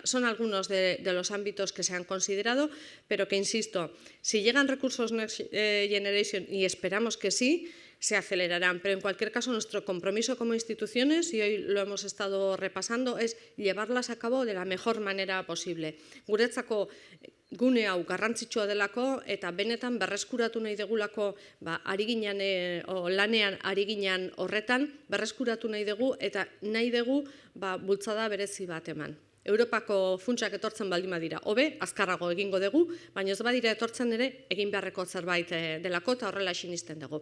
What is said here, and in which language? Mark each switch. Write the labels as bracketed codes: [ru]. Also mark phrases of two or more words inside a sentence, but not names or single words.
[es] Son algunos de los ámbitos que se han considerado, pero que, insisto, si llegan recursos Next Generation, y esperamos que sí, se acelerarán, pero en cualquier caso nuestro compromiso como instituciones, y hoy lo hemos estado repasando, es llevarlas a cabo de la mejor manera posible. [eu] Guretzako gune hau garrantzitsua delako eta benetan berreskuratu nahi degulako lanean ari ginen horretan, berreskuratu nahi dugu eta nahi dugu bultzada berezi bat eman. Europako funtsak etortzen baldin badira, hobe, azkarrago egingo dugu, baina ez badira etortzen ere, egin beharreko zerbait delako eta horrela sinisten dugu.